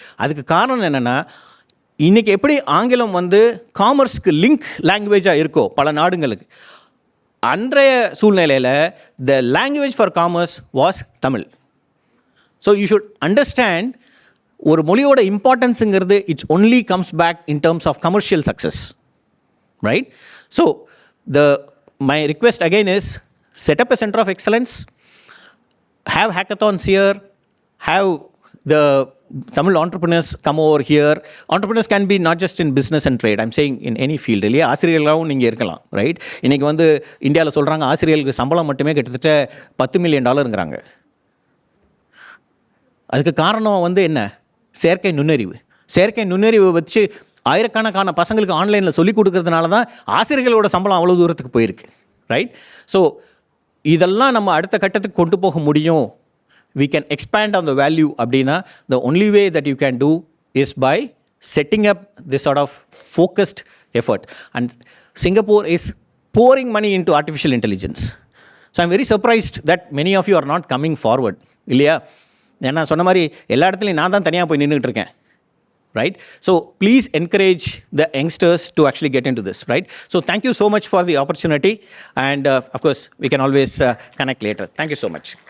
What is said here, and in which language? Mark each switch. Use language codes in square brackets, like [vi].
[ta] அதுக்கு காரணம் என்னென்னா, இன்றைக்கி எப்படி ஆங்கிலம் வந்து காமர்ஸ்க்கு லிங்க் லாங்குவேஜாக இருக்கோ பல நாடுகளுக்கு, அன்றைய சூழ்நிலையில் [en] the language for commerce was [ta] Tamil. [en] so you should understand [ta] ஒரு மொழியோட [en] இம்பார்ட்டன்ஸுங்கிறது it's only comes back in terms of commercial success, right? So my request again is set up a center of excellence, have hackathons here, have the Tamil entrepreneurs come over here. Entrepreneurs can be not just in business and trade, I'm saying in any field. [ta] இல்லையா, ஆசிரியர்களாகவும் நீங்கள் இருக்கலாம், right? இன்றைக்கி வந்து இந்தியாவில் சொல்கிறாங்க ஆசிரியர்களுக்கு சம்பளம் மட்டுமே கிட்டத்தட்ட $10 மில்லியன். அதுக்கு காரணம் வந்து என்ன? செயற்கை நுண்ணறிவு வச்சு ஆயிரக்கணக்கான பசங்களுக்கு ஆன்லைனில் சொல்லிக் கொடுக்கறதுனால தான் ஆசிரியர்களோட சம்பளம் அவ்வளோ தூரத்துக்கு போயிருக்கு, ரைட்? ஸோ இதெல்லாம் நம்ம அடுத்த கட்டத்துக்கு கொண்டு போக முடியும். [en] we can expand on the value அப்படின்னா the only way that you can do is by setting up this sort of focused effort. And Singapore is pouring money into artificial intelligence. So I'm very surprised that many of you are not coming forward, இல்லையா? [ta] ஏன்னா சொன்ன மாதிரி எல்லா இடத்துலையும் நான் தான் தனியாக போய் நின்றுட்டு இருக்கேன், right? [en] So please encourage the youngsters to actually get into this, right? So thank you so much for the opportunity, and of course we can always connect later. Thank you so much.